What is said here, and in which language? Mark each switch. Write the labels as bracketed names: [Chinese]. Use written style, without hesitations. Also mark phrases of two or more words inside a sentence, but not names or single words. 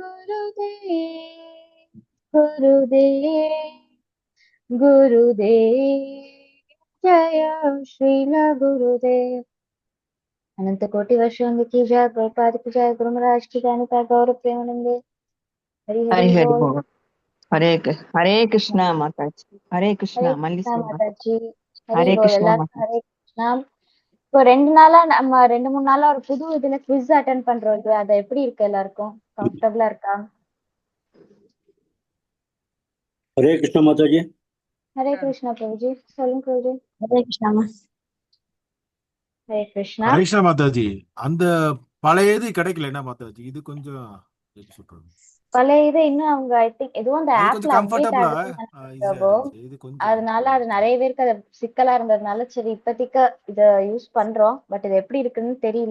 [Hindi] गुरुदेव जय श्रील गुरुदेव अनंत कोटि वर्षों की जय प्रभुपाद की जय गुरु महाराज की ज्ञानिका गौर प्रेमानंदे हरि हरि हरि हरि बोल बोल हरे कृष्णा माता जी हरे कृष्णा हरे मल्ली कृष्णा [Tamil] சொல்லுங்க [Hindi] माताजी हरि हरे बोल कृष्णा [Tamil] எல்லாருக்கும் [Hindi] माता हरे कृष्णा [Tamil] இப்போ 2 நாளா நம்ம 2-3 நாளா ஒரு புது இதுல குவிஸ் அட்டென்ட் பண்றோம் இல்லையா அது எப்படி இருக்கு எல்லாருக்கும் கம்ஃபர்டபுளா இருக்கா [Hindi] हरे कृष्ण माता जी हरे कृष्णा प्रभुजी சொல்லுங்க प्रभुजी हरे कृष्णा हरे कृष्णा [Tamil] ஹரிஷா மாதாஜி அந்த பழையது கிடைக்கல என்ன மாதாஜி இது கொஞ்சம் எப்படி சொல்றது பழைய இது இன்னும் அவங்க [English] I think [Tamil] எதுவும் அந்த அது ஆப்ல கொஞ்சம் அப்டேட் கம்ஃபர்டபுளா ஆகுதுன்னு நினைக்கிறேன் ஈஸியா பிரபு இருந்துச்சு இது கொஞ்சம் அதனால அது நிறைய பேருக்கு அது சிக்கலா இருந்ததுனால சரி இப்போதைக்கு இத யூஸ் பண்றோம் பட் இது எப்படி இருக்குன்னு தெரியல